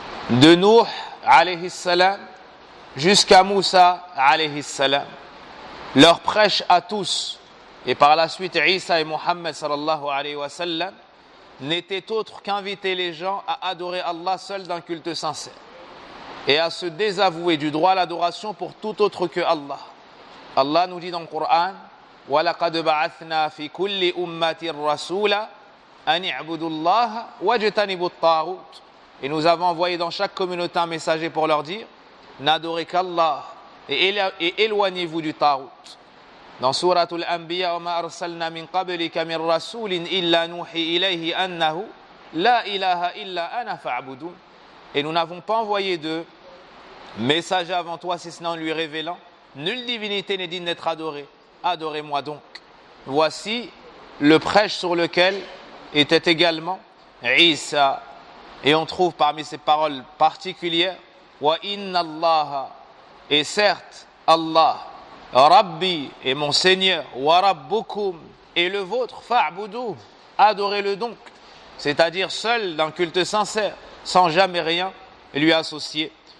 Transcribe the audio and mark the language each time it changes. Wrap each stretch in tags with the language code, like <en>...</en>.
<fr>De Nuh alayhi salam jusqu'à Moussa alayhi salam. Leur prêche à tous, et par la suite Isa et Muhammad sallallahu alayhi wa sallam, n'était autre qu'inviter les gens à adorer Allah seul d'un culte sincère et à se désavouer du droit à l'adoration pour tout autre que Allah. Allah nous dit dans le Coran:</fr> <ar>وَلَقَدْ بَعَثْنَا فِي كُلِّ أُمَّةٍ رَسُولًا أَنِ اعْبُدُوا اللَّهَ وَاجْتَنِبُوا الطَّاغُوتَ.</ar> <fr>Et nous avons envoyé dans chaque communauté un messager pour leur dire: n'adorez qu'Allah et éloignez-vous du Tarout.</fr> <ar>Dans Souratul Anbiya, وَمَا أَرْسَلْنَا مِنْ قَبْلِكَ مِنْ رَسُولٍ إِلَّا نُوحِي إِلَيْهِ أَنَّهُ لَا إِلَهَ إِلَّا أَنَا فَاعْبُدُونِ.</ar> <fr>Et nous n'avons pas envoyé de messager avant toi, si ce n'est en lui révélant: nulle divinité n'est digne d'être adorée, adorez-moi donc. Voici le prêche sur lequel était également Isa. Et on trouve parmi ces paroles particulières:</fr> <ar>wa inna Allah,</ar> <fr>et certes Allah, Rabbi, et mon Seigneur,</fr> <ar>wa rabbukum,</ar> <fr>et le vôtre,</fr> <ar>fa'budu,</ar> <fr>adorez-le donc, c'est-à-dire seul d'un culte sincère, sans jamais rien lui associer.</fr>